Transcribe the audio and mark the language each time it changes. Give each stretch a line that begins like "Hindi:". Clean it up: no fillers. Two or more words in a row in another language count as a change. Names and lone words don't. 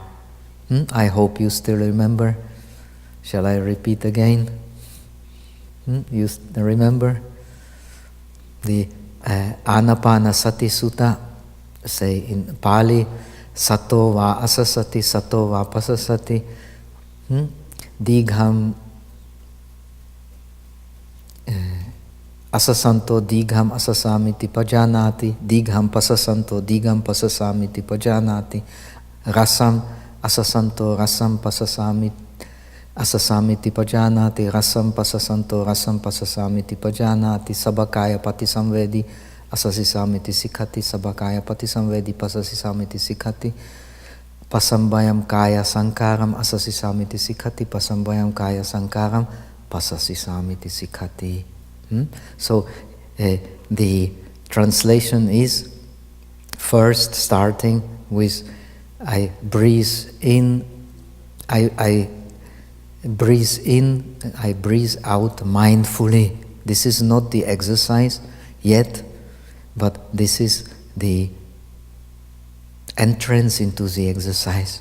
English: I hope you still remember. Shall I repeat again? You remember? The Anapanasati Sutta say in Pali,
Pali: Sato va asasati, sato va pasasati, Digham asasanto digham asasamiti pajanati, digham pasasanto digham pasasamiti pajanati, rasam asasanto rasam asasamiti pajanati, rasam pasasanto rasam pasasamiti pajanati, sabakaya pati samvedi asasisamiti sikhati, sabakaya pati samvedi pasasisamiti sikhati, pasambayam kaya sankaram asasisamiti sikhati, pasambayam kaya sankaram pasasisamiti sikhati.
English: So the translation is first starting with I breathe in, I breathe in, I breathe out mindfully. This is not the exercise yet, but this is the entrance into the exercise.